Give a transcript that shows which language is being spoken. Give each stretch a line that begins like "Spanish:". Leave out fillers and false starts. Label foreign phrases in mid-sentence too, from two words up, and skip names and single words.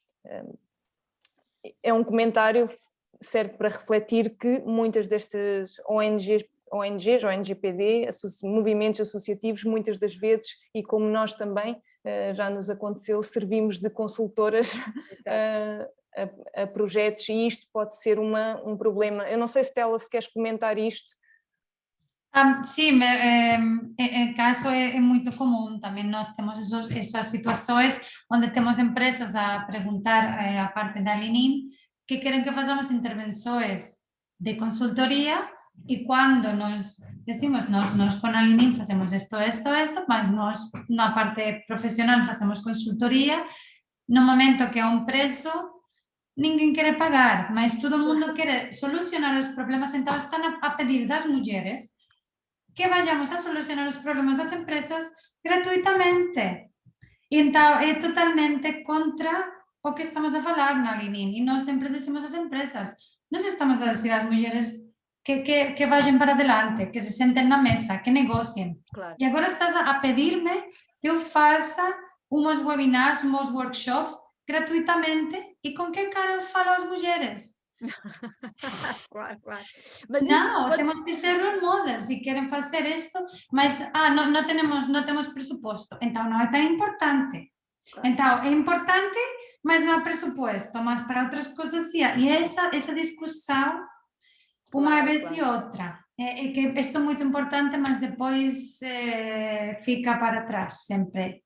Portuguese: É um comentário, serve para refletir que muitas destas ONGs, ONG-PD, movimentos associativos, muitas das vezes, e como nós também, já nos aconteceu, servimos de consultoras a projetos, e isto pode ser um problema. Eu não sei, Stella, se queres comentar isto.
Galician: Sí, en caso é muito común, tamén nós temos esas situações onde temos empresas a preguntar a parte da Lean que queren que façamos intervenções de consultoría, e cando nos decimos nós con a Lean facemos isto, mas nós na parte profesional facemos consultoría, no momento que é un prezo ninguén quere pagar, mas todo mundo quere solucionar os problemas, então están a pedir das mulleres que vayamos a solucionar os problemas das empresas gratuitamente.
Portuguese: Então, é totalmente contra o que estamos a falar na Lean. E nós sempre decimos às empresas, nós estamos a dizer às mulheres que
Spanish: vayan para adelante,
Portuguese: que se sentem na mesa, que negociem. Claro. E agora estás a pedir-me que eu faça uns webinars, uns workshops gratuitamente, e com que cara eu falo às mulheres? Claro. Mas não, isso temos que ser
English: role models
Portuguese: e querem fazer isto, mas não temos presupuesto, então não é tão importante. Claro. Então, é importante, mas não há presupuesto, mas para outras coisas sim. E essa discussão, uma vez e outra, é que isto é muito importante, mas depois fica para trás sempre.